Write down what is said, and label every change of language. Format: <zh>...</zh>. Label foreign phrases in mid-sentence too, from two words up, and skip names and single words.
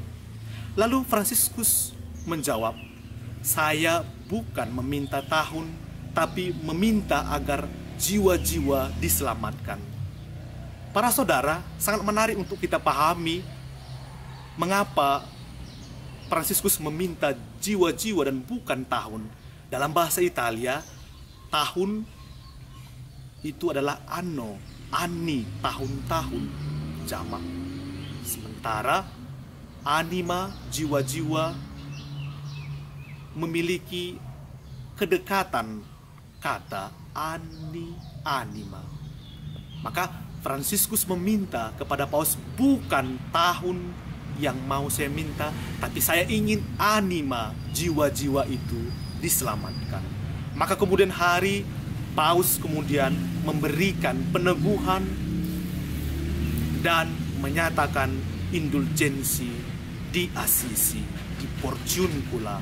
<id>Lalu Fransiskus menjawab, "Saya bukan meminta tahun, tapi meminta agar jiwa-jiwa diselamatkan." Para saudara, sangat menarik untuk kita pahami mengapa Fransiskus meminta jiwa-jiwa dan bukan tahun. Dalam bahasa Italia, tahun itu adalah</id> <it>anno, anni,</it> <id>tahun-tahun, jamak. Sementara anima, jiwa-jiwa, memiliki kedekatan kata</id> <it>anni, anima.</it> <id>Maka Fransiskus meminta kepada Paus, bukan tahun yang mau saya minta, tapi saya ingin anima, jiwa-jiwa itu diselamatkan. Maka kemudian hari Paus kemudian memberikan peneguhan dan menyatakan indulgensi di Assisi, di Porciuncula.</id>